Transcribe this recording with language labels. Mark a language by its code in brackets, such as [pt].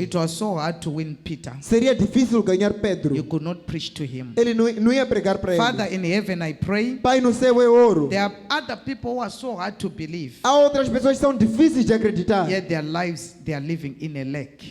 [en] it was so hard to win Peter. [pt] seria difícil ganhar Pedro. [en] You could not preach to him. [pt] Ele não ia pregar para [en] Father, [pt] ele. [en] in heaven I pray, [pt] Pai, no céu eu oro. [en] there are other people who are so hard to believe, [pt] Há outras pessoas que são difíceis de acreditar, [en] yet their lives they are living in a lack.